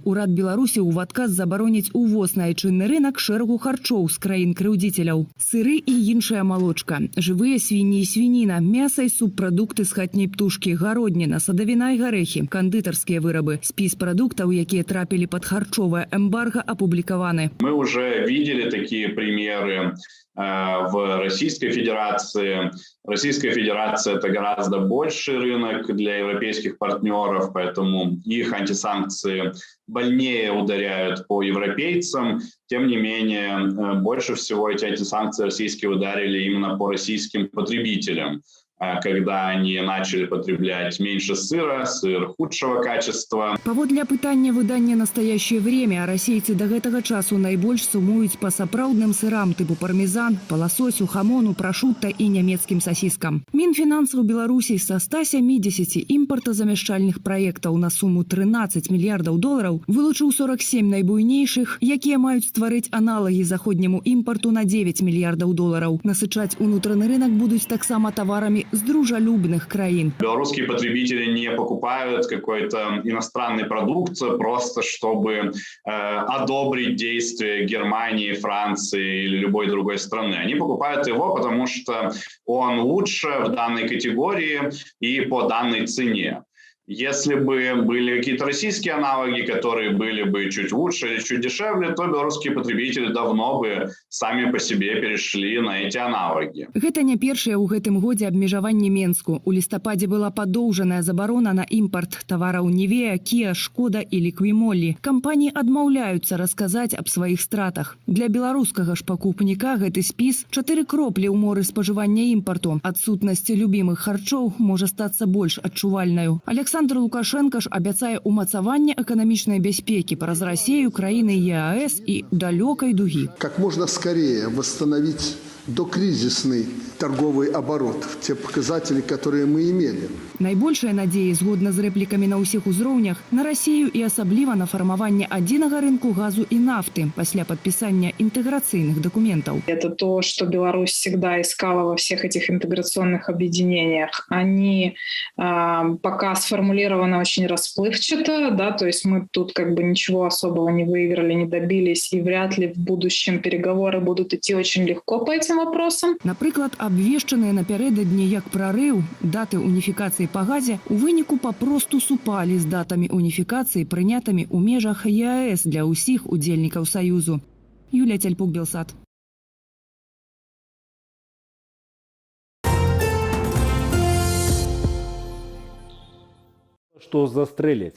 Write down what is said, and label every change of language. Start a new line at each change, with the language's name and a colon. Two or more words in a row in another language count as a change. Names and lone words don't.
Belarusian: Урад Беларусі ў адказ забароніць увоз на айчынны рынак шэрагу харчоў з краін-крыўдзіцеляў. Сыры і іншая малочка, жывыя свінні і свініна, мяса і субпрадукты з хатняй птушкі, гародніна, садавіна і гарэхі, кандытарскія вырабы. Спіс прадуктаў, якія трапілі пад харчовае эмбарга, апублікаваны.
Russian: Мы уже видели такие примеры в Российской Федерации. Российская Федерация – это гораздо больший рынок для европейских партнеров, поэтому их антисанкции больнее ударяют по европейцам. Тем не менее, больше всего эти антисанкции российские ударили именно по российским потребителям, когда они начали потреблять меньше сыра, сыр худшего качества.
Belarusian: Паводле апытання выдання «Настоящее время» расейцы до гэтага часу найбольш сумуюць па сапраўдным сырам тыпу пармезан, па ласосю, хамону, прошутто і нямецкім сасіскам. Мінфінансаў Беларусі са 170 імпартазамяшчальных праектаў на суму 13 мільярдаў долараў вылучыў 47 найбуйнейшых, якія маюць стварыць аналагі заходняму імпарту на 9 мільярдаў долараў. Насычаць унутраны рынок будуць таксама таварамі
Russian: с дружелюбных краин. Белорусские потребители не покупают какой-то иностранный продукт просто чтобы одобрить действия Германии, Франции или любой другой страны. Они покупают его, потому что он лучше в данной категории и по данной цене. Если бы были какие-то российские аналоги, которые были бы чуть лучше или чуть дешевле, то белорусские потребители давно бы сами по себе перешли на эти аналоги.
Belarusian: Гэта не першае ў гэтым годзе абмежаванне Менску. У лістападзе была падоўжаная забарона на імпарт тавараў Нівея, Кія, Шкода і Ліквімолі. Кампаніі адмаўляюцца расказаць аб сваіх стратах. Для беларускага ж пакупніка гэты спіс 4 кроплі ў моры спажывання імпарту. Адсутнасць любімых харчоў можа стацца больш адчувальнаю. Александр Лукашенко ж абяцае умацаванне эканамічнай бяспекі праз Расію, краіны ЕАЭС і далёкай дугі.
Russian: Как можно скорее восстановить докризисный торговый оборот, те показатели, которые мы имели.
Belarusian: Найбольшыя надзеі, згодна з рэплікамі на ўсіх узроўнях, на Расію і асабліва на фармаванне адзінага рынку газу і нафты пасля падпісання інтэграцыйных дакументаў.
Russian: Это то, что Беларусь всегда искала во всех этих интеграционных объединениях. Они пока сформулированы очень расплывчато, да, то есть мы тут как бы ничего особого не выиграли, не добились, и вряд ли в будущем переговоры будут идти очень легко по этим вопросам.
Belarusian: Напрыклад, абвешчаныя напярэдадні як прарыў даты уніфікацыі па газе у выніку папросту супалі з датамі уніфікацыі, прынятымі ў межах ЕАЭС для ўсіх удзельнікаў Саюзу. Юлія Цяльпук, Белсат. Што застрэліць.